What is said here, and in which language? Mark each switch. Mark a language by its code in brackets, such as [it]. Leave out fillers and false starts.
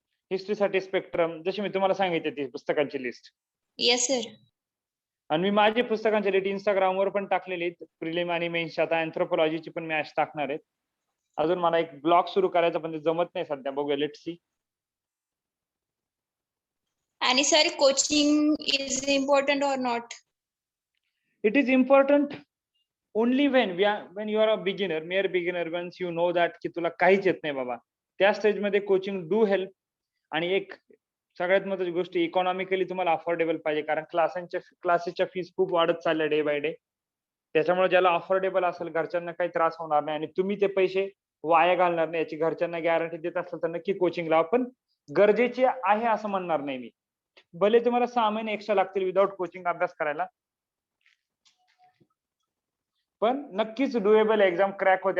[mr] हिस्ट्रीसाठी spectrum, जशी मी तुम्हाला सांगितली ती पुस्तकांची लिस्ट. [en] Yes sir. [mr] आणि मी माझी पुस्तकांची लिस्ट इंस्टाग्रामवर पण टाकलेली आहेत, प्रिलिम आणि मेन्स. आता अँथ्रोपॉलॉजीची पण मी आज टाकणार आहे. अजून मला एक ब्लॉग सुरू करायचा पण ते जमत नाही सध्या, बघूया, [en] Let's see. [mr] आणि सर [en] Coaching is important or not? It is important only when you are a beginner, mere beginner, once you know that [mr] की तुला काहीच येत नाही बाबा, त्या स्टेज मध्ये कोचिंग डू हेल्प. आणि एक सगळ्यात महत्त्वाची गोष्ट, इकॉनॉमिकली तुम्हाला अफोर्डेबल पाहिजे, कारण क्लासेसच्या फीस खूप वाढत चालल्या डे बाय डे. त्याच्यामुळे ज्याला अफोर्डेबल असेल, घरच्यांना काही त्रास होणार नाही आणि तुम्ही ते पैसे वाया घालणार नाही याची घरच्यांना गॅरंटी देत असेल तर नक्की कोचिंग लावा. पण गरजेची आहे असं म्हणणार नाही मी. भले तुम्हाला 6 महिने एक्स्ट्रा लागतील विदाउट कोचिंग अभ्यास करायला, पण नक्कीच डुएबल एक्झाम क्रॅक होते.